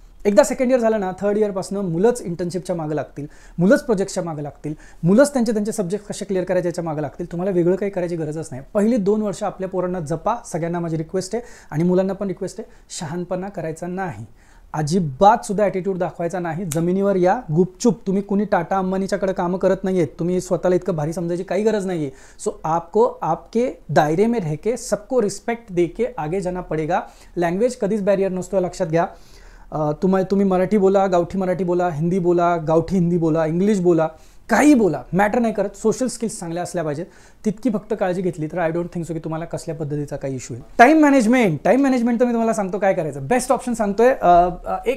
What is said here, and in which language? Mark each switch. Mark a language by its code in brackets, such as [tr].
[mr] एकदा second year झालं ना, थर्ड इयरपासून मुलंच इंटर्नशिपच्या मागे लागतील, मुलंच प्रोजेक्टच्या मागे लागतील, मुलंच त्यांचे सब्जेक्ट कसे क्लिअर करायचे याच्या मागे लागतील। तुम्हाला वेगळं काही करायची गरजच नाही। पहिली 2 वर्ष आपल्या पोरांना जपा, सगळ्यांना माझी रिक्वेस्ट आहे, आणि मुलांना पण रिक्वेस्ट आहे, शहाणपणा करायचा नाही, अजिबात सुद्धा ॲटिट्यूड दाखवायचा नाही। जमिनीवर या, गुपचूप, तुम्ही कुणी टाटा अंबानीच्याकडे कामं करत नाही आहेत, तुम्ही स्वतःला इतकं भारी समजायची काही गरज नाही आहे। [hi] सो आपको आपके दायरे में रह के सबको रिस्पेक्ट दे के आगे जाना पडेगा। [mr] लँग्वेज कधीच बॅरियर नसतो, लक्षात घ्या। तुम्ही मराठी बोला, गावठी मराठी बोला, हिंदी बोला, गावठी हिंदी बोला, इंग्लिश बोला, काही बोला, मॅटर नाही करत। सोशल स्किल्स चांगल्या असल्या पाहिजेत, तितकी फक्त काळजी घेतली तर [en] I don't think so [mr] की तुम्हाला कसल्या पद्धतीचा काही इश्यू आहे। टाइम मॅनेजमेंट तर मी तुम्हाला सांगतो काय करायचं, बेस्ट ऑप्शन सांगतोय।